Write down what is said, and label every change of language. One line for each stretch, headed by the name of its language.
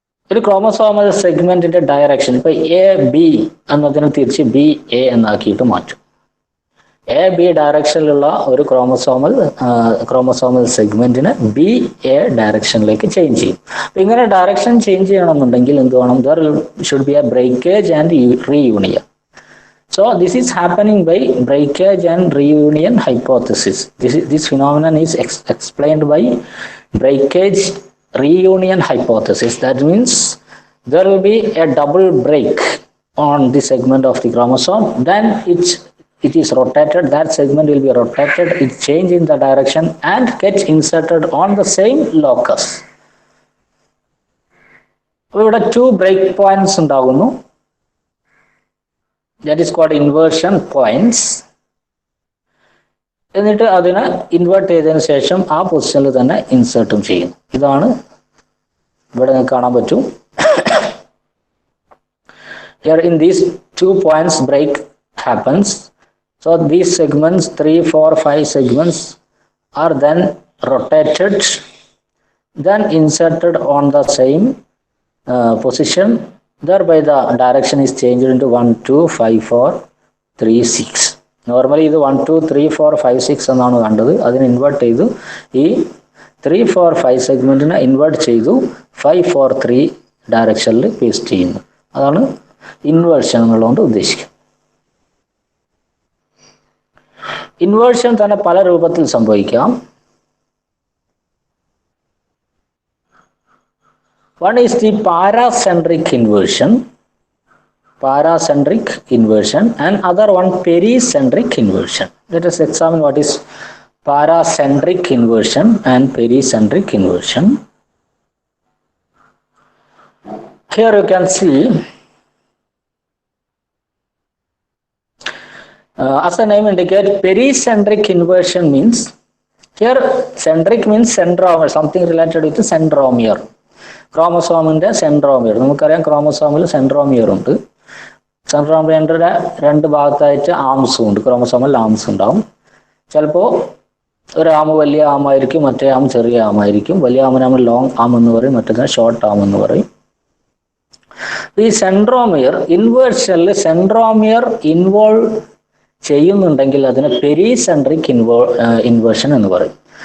Malayalam: ഒരു chromosomal സെഗ്മെന്റിന്റെ direction ഇപ്പൊ A B എന്നതിന് തിരിച്ച് ബി എ എന്നാക്കിയിട്ട് മാറ്റും. എ ബി ഡയറക്ഷനിലുള്ള ഒരു ക്രോമസോമൽ സെഗ്മെന്റിന് ബി എ ഡയറക്ഷനിലേക്ക് ചേഞ്ച് ചെയ്യും. അപ്പൊ ഇങ്ങനെ ഡയറക്ഷൻ ചേഞ്ച് ചെയ്യണമെന്നുണ്ടെങ്കിൽ എന്ത് വേണം?
English: There should be a breakage and reunion. So this is happening by breakage and reunion hypothesis. This phenomenon is explained by breakage reunion hypothesis. That means there will be a double break on the segment of the chromosome. Then it is rotated. That segment will be rotated. It change in the direction and gets inserted on the same locus.
Malayalam: ഇവിടെ 2 break points ഉണ്ടാകുന്നു.
English: That is called inversion points.
Malayalam: എന്നിട്ട് അതിനെ invert ചെയ്തതിനു ശേഷം ആ പൊസിഷനിൽ തന്നെ ഇൻസേർട്ടും ചെയ്യുന്നു. ഇതാണ് ഇവിടെ നിങ്ങൾക്ക് കാണാൻ പറ്റും.
English: Here in these 2 points break happens. So these segments 3, 4, 5 segments are then rotated, then inserted on the same position. Thereby the direction is changed into 1, 2, 5, 4, 3, 6.
Malayalam: Normally ഇത് 1, 2, 3, 4, 5, 6 എന്നാണ് കണ്ടത്. അതിന് ഇൻവേർട്ട് ചെയ്തു. ഈ 3, 4, 5 സെഗ്മെന്റിനെ ഇൻവേർട്ട് ചെയ്തു 5, 4, 3 ഡയറക്ഷനിൽ പേസ്റ്റ് ചെയ്യുന്നു. അതാണ് ഇൻവേർഷൻ എന്നുള്ളതുകൊണ്ട് ഉദ്ദേശിക്കുന്നത്. ഇൻവേർഷൻ തന്നെ പല രൂപത്തിൽ സംഭവിക്കാം.
English: One is the paracentric inversion. paracentric inversion, and other one pericentric inversion. Let us examine what is paracentric inversion and pericentric inversion. Here you can see, as the name indicates, pericentric inversion means, here centric means centromere, something related with centromere.
Malayalam: ക്രോമസോമിന്റെ centromere, നമുക്കറിയാം ക്രോമസോമിൽ centromere ഉണ്ട്. സെൻട്രോമിയറിന്റെ രണ്ട് ഭാഗത്തായിട്ട് ആംസും ഉണ്ട്, ക്രോമസോമിൽ arms ഉണ്ടാവും. ചിലപ്പോൾ ഒരു ആം വലിയ ആമായിരിക്കും, മറ്റേ ആം ചെറിയ ആമായിരിക്കും. വലിയ ആമിനെ നമ്മൾ ലോങ് ആം എന്ന് പറയും, മറ്റേ ഷോർട്ട് ആം എന്ന് പറയും. ഈ സെൻട്രോമിയർ ഇൻവേർഷനിൽ സെൻട്രോമിയർ ഇൻവോൾവ് ചെയ്യുന്നുണ്ടെങ്കിൽ അതിന് പെരിസെൻട്രിക് ഇൻവേർഷൻ എന്ന് പറയും.